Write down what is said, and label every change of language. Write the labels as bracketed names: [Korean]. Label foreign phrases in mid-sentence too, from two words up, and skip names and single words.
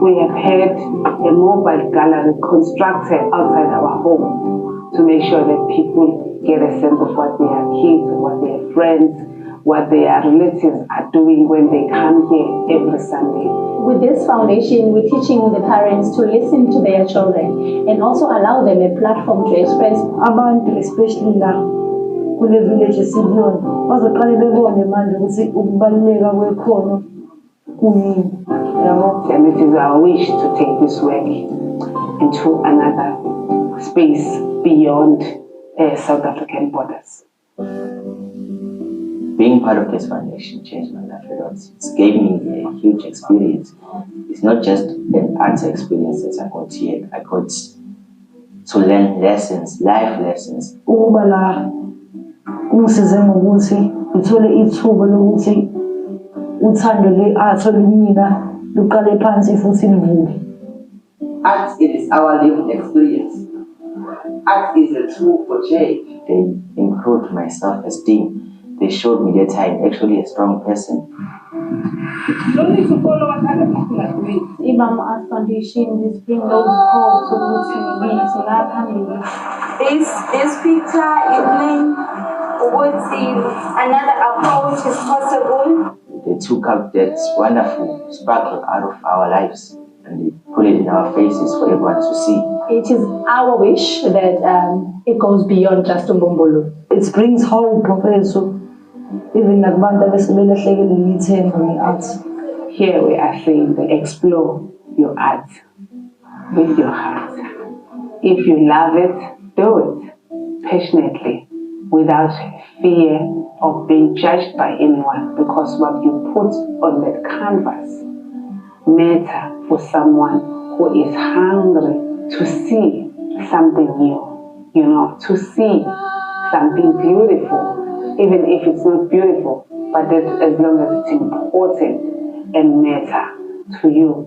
[English] we have had a mobile gallery constructed outside our home to make sure that people get a sense of what their kids, what their friends, what their relatives are doing when they come here every Sunday. With this foundation, we're teaching the parents to listen to their children and also allow them a platform to express. [North Ndebele] Abantu, especially la kule village esibiyona, bazaqale bebone manje ukuthi ukubaluleka kwekhono kuyini. [English] And it is our wish to take this work into another space beyond South African borders. Being part of this foundation changed my life a lot. It's gave me a huge experience. It's not just an art experience that I got here. I got to learn lessons, life lessons. [North Ndebele] Ukuba la kungisize ngokuthi ngithole ithuba lokuthi uthando lwe-art olumina luqale phansi futhi livuke. [English] Art is our lived experience. Art is a tool for change. They improved my self-esteem. They showed me that I'm actually a strong person. You don't need to follow what other people are doing. Imam Art Foundation is bring those calls to This picture is named another approach is possible. They took up that wonderful sparkle out of our lives and they put it in our faces for everyone to see. It is our wish that it goes beyond just Umbumbulu. It brings hope, Professor. [North Ndebele] Even nakubantu abesebelahlekile yithemba nge-art. [English] Here we are saying that explore your art with your heart. If you love it, do it passionately, without fear of being judged by anyone, because what you put on that canvas matter for someone who is hungry to see something new, to see something beautiful, even if it's not beautiful, but that as long as it's important and matter to you.